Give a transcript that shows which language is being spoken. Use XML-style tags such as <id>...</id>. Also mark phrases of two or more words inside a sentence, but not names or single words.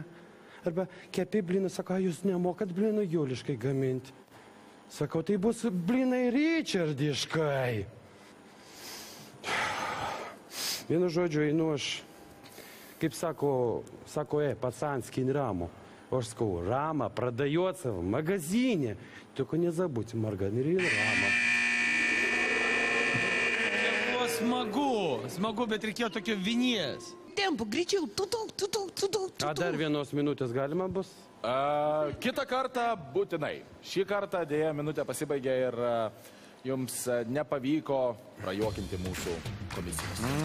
<lt>Arba kepi blynų, sako, jūs nemokat blynų juliškai gaminti. Sakau, tai bus blynai Richardiškai. Vienu žodžiu, einu aš, kaip sako,</lt> <ru>пацанский Раму.</ru> <lt>Aš sakau, Rama,</lt> <ru>продается в магазине. Только не забудьте, маргарин Rama.</ru> <lt>Smagu, bet reikėjo tokio vinies. Tempo, greičiau, tu. A dar vienos minutės galima bus? Kitą kartą būtinai. Šį kartą dėja minutė pasibaigė ir jums nepavyko prajuokinti mūsų komisijos.</lt>